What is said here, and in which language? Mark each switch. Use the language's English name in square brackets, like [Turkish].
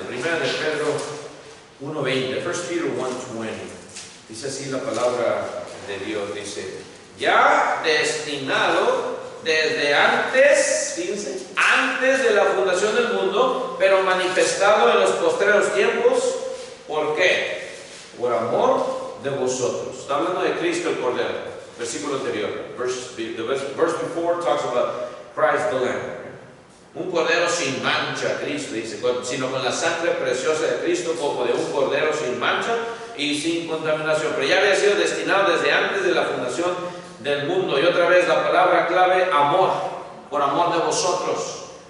[Spanish] 1 de Pedro 1:20, [English] 1 Peter 1:20, [Spanish] dice así la palabra de Dios, dice, ya destinado desde antes, fíjense, antes de la fundación del mundo, pero manifestado en los postreros tiempos. ¿Por qué? Por amor de vosotros. Está hablando de Cristo el Cordero, versículo anterior. [English] The verse before talks about Christ the Lamb. [Spanish] Un cordero sin mancha, Cristo dice, sino con la sangre preciosa de Cristo, como de un cordero sin mancha y sin contaminación. Pero ya había sido destinado desde antes de la fundación del mundo. Y otra vez la palabra clave, amor, por amor de vosotros.